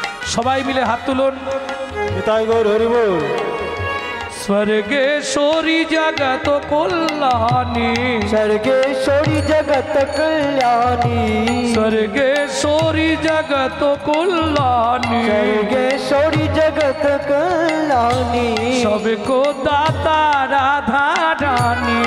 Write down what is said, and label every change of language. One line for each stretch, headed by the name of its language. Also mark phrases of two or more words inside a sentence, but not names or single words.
Bangla: সবাই মিলে হাত তুলুন। নিতাই গৌর হরি বল।
Hindi: स्वर्गेश्वरी जगत कल्याणी स्वर्गेश्वरी जगत कल्याणी स्वर्गेश्वरी जगत कल्याणी स्वर्गेश्वरी जगत कल्याणी सबको दाता राधा रानी